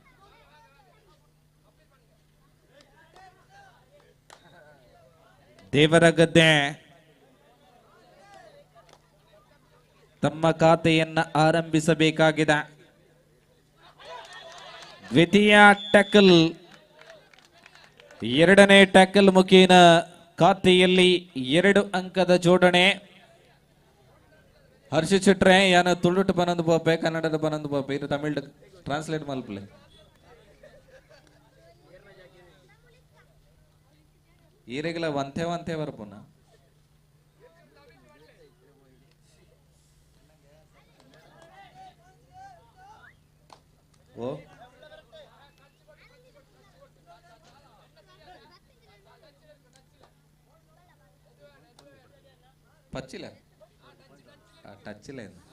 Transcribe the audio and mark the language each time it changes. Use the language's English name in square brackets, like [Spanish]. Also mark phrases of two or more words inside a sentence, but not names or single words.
[Kannada] ದೇವರಗದ್ದೆ ತಮ್ಮ ಖಾತೆಯನ್ನ ಆರಂಭಿಸಬೇಕಾಗಿದೆ. ದ್ವಿತೀಯ ಟ್ಯಾಕಲ್, ಎರಡನೇ ಟ್ಯಾಕಲ್ ಮುಖೇನ ಖಾತೆಯಲ್ಲಿ 2 ಅಂಕದ ಜೋಡಣೆ. [Tulu] ಹರ್ಷಿತ್ ಶೆಟ್ರೆ ಯಾನ ತುಳುಟು ಬನಂದು ಪೋಪೆ ಕನ್ನಡದ ಬನಂದು ಪೋಪೆ ಇದು ತಮಿಳ್ ಟ್ರಾನ್ಸ್ಲೇಟ್ ಮಲ್ಪಲೆ ಈರೆಗಲ ವಂತೆ ವಂತೆ ಬರ್ಪುನ ಓ ಪಚ್ಚಿಲ್ಲ ಟಚ್ ಇಲ್ಲ